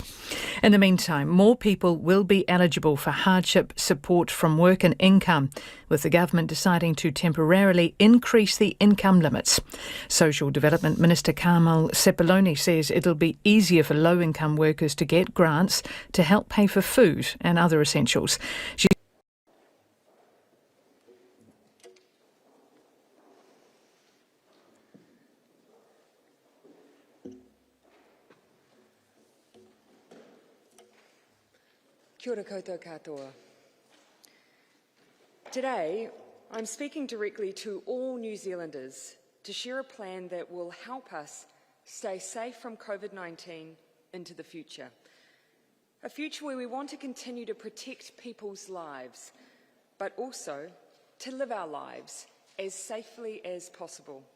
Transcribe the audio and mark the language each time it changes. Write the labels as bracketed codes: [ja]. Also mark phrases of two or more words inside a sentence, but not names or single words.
[en] In the meantime, more people will be eligible for hardship support from work and income, with the government deciding to temporarily increase the income limits. Social Development Minister Carmel Sepuloni says it'll be easier for low-income workers to get grants to help pay for food and other essentials. [mi] Kia ora koutou katoa. [en] Today, I'm speaking directly to all New Zealanders to share a plan that will help us stay safe from COVID-19 into the future. A future where we want to continue to protect people's lives, but also to live our lives as safely as possible.